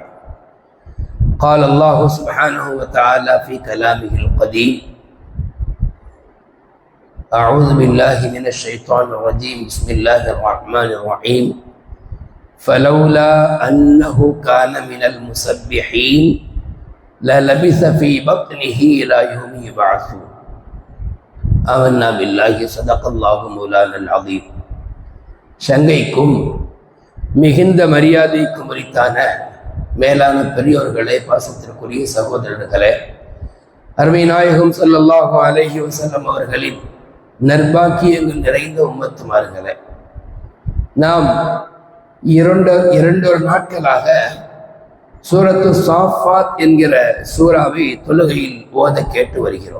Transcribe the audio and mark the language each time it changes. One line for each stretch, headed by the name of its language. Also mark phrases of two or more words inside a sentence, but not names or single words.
Arabic: قال الله سبحانه وتعالى في كلامه القديم: أعوذ بالله من الشيطان الرجيم، بسم الله الرحمن الرحيم. فلولا أنه كان من المسبحين للبث في بطنه إلى يوم يبعثون. آمنا بالله صدق الله مولانا العظيم.
Tamil: சங்கைக்கும் மிகுந்த மரியாதைக்கும் உரித்தான மேலான பெரியோர்களே, பாசத்திற்குரிய சகோதரர்களே, அருமை நாயகம்
Arabic: صلى الله عليه وسلم
Tamil: அவர்களின் நற்பாக்கியங்கள் நிறைந்த உம்மத்துமார்களே, நாம் இரண்டு நாட்களாக சூரத்து சாஃபாத் என்கிற சூறாவை தொழுகையில் ஓத கேட்டு வருகிறோம்.